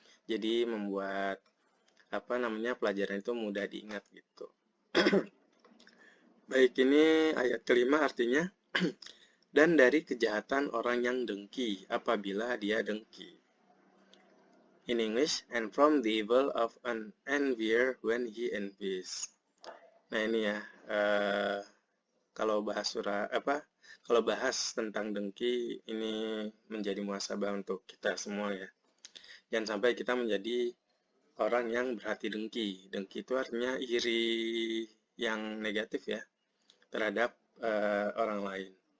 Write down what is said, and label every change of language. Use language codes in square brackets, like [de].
[id] Jadi membuat pelajaran itu mudah diingat gitu. Baik, ini ayat kelima artinya dan dari kejahatan orang yang dengki apabila dia dengki. [en] In English, and from the evil of an envier when he envies. [id] Nah, ini ya, kalau bahas tentang dengki ini menjadi muhasabah untuk kita semua ya. Jangan sampai kita menjadi orang yang berhati dengki. Dengki itu artinya iri yang negatif ya terhadap orang lain.